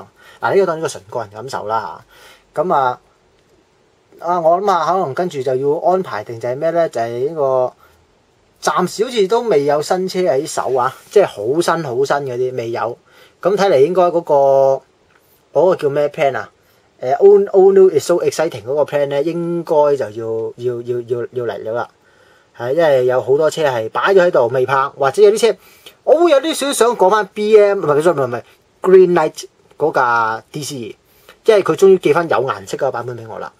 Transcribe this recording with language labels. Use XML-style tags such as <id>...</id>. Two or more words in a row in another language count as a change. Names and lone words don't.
<yue>嗱，呢個當然個純個人感受啦嚇。咁我諗下，可能跟住就要安排定就係咩咧？就係呢個暫時好似都未有新車喺手啊，即係好新嗰啲未有。咁睇嚟應該嗰個叫咩 plan 啊 ？</yue> <en>All new is so exciting</en> <yue>嗰個 plan 咧，應該就要嚟咗啦。係，因為有好多車係擺咗喺度未拍，或者有啲車我會有啲少少想講翻 BM 唔係 Greenlight 嗰架 DC，因為佢終於寄翻有顏色嗰個版本俾我啦。</yue>